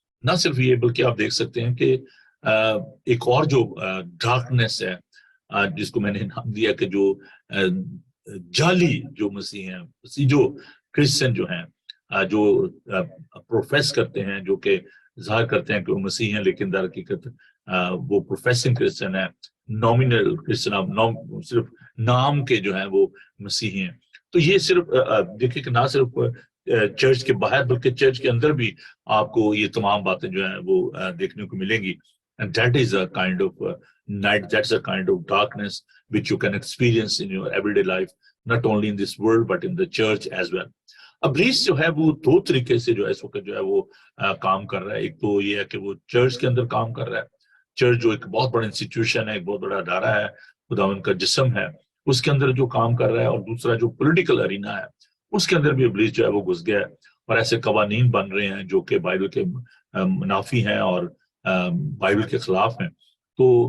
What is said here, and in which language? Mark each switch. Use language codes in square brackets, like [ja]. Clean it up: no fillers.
[ur] نہ صرف یہ بلکہ آپ دیکھ سکتے ہیں کہ ایک اور جو ڈارکنیس ہے جس کو میں نے نام دیا کہ جو جعلی جو مسیح ہیں، مسیح جو کرسچن جو ہیں جو پروفیس کرتے ہیں، جو کہ ظاہر کرتے ہیں کہ وہ مسیح ہیں لیکن در حقیقت وہ پروفیسنگ کرسچن ہے، نامینل کرسچن، صرف نام کے جو ہیں وہ مسیحی ہیں. تو یہ صرف دیکھیں کہ نہ صرف چرچ کے باہر بلکہ چرچ کے اندر بھی آپ کو یہ تمام باتیں جو ہیں وہ دیکھنے کو ملیں گی. [en] And that is a kind of night, that's a kind of darkness which you can experience in your everyday life, not only in this world but in the church as well. [ur] ابلیس جو ہے وہ دو طریقے سے جو ہے اس وقت جو ہے وہ کام کر رہا ہے. ایک تو یہ ہے کہ وہ چرچ کے اندر کام کر رہا ہے. چرچ جو ایک بہت بڑا انسٹیٹیوشن ہے، ایک بہت بڑا ادارہ ہے، خداوند کا جسم ہے، اس کے اندر جو کام کر رہا ہے. اور دوسرا جو پولیٹیکل ارینا ہے اس کے اندر بھی ابلیس جو ہے وہ گھس گیا ہے، اور ایسے قوانین بن رہے ہیں جو کہ بائبل کے منافی ہیں اور بائبل کے خلاف ہیں۔ تو